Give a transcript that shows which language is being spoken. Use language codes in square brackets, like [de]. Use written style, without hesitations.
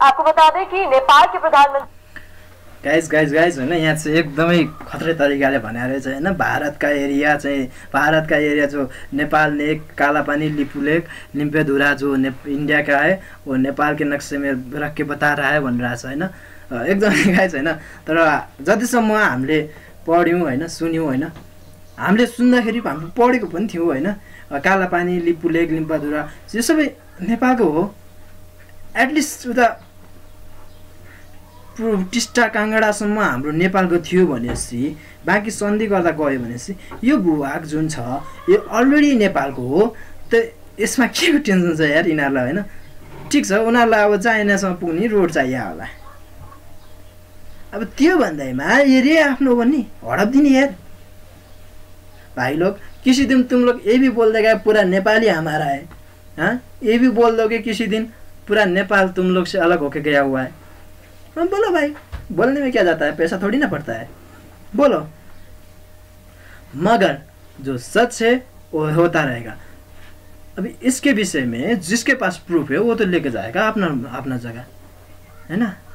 [hi] आपको बता दें कि नेपाल के प्रधानमंत्री [ne] गाइज होइन, यहाँ चाहिँ एकदमै खतरे तरिकाले भने रहेछ होइन। [hi] भारतका एरिया जो नेपाल नेक कालापानी लिपू लेक लिम्पेधुरा जो इंडिया का है वो नेपाल के नक्शे में रख के बता रहा है [ne] भनिरहेछ होइन। एकदमै गाइज होइन, तर जतिसम्म हामीले पढ्यौँ होइन, सुन्यौँ होइन, हामीले सुन्दाखेरि हामीले पढेको पनि थियौँ होइन। कालापानी लिपू लेक लिम्पेधुरा यो सबै नेपालको हो। एटलिस्ट उता टिस्टा काङ्गडासम्म हाम्रो नेपालको थियो भनेपछि बाँकी सन्धि गर्दा गयो भनेपछि यो भूभाग जुन छ यो अलरेडी नेपालको हो। त यसमा के को टेन्सन छ यार यिनीहरूलाई होइन। ठिक छ, उनीहरूलाई अब चाइनासम्म पुग्ने रोड चाहियो होला, अब त्यो भन्दैमा एरिया आफ्नो हो नि हडप दिने यार। [hi] भाई लोग किसी दिन तुम लोग ये भी बोल देगा पूरा नेपाली हमारा है, हाँ ये भी बोल दोगे किसी दिन पूरा नेपाल तुम लोग से अलग होके गया हुआ है। बोलो भाई, बोलने में क्या जाता है, पैसा थोड़ी ना पड़ता है, बोलो। मगर जो सच है वो होता रहेगा। अभी इसके विषय में जिसके पास प्रूफ है वो तो लेके जाएगा अपना जगह है ना।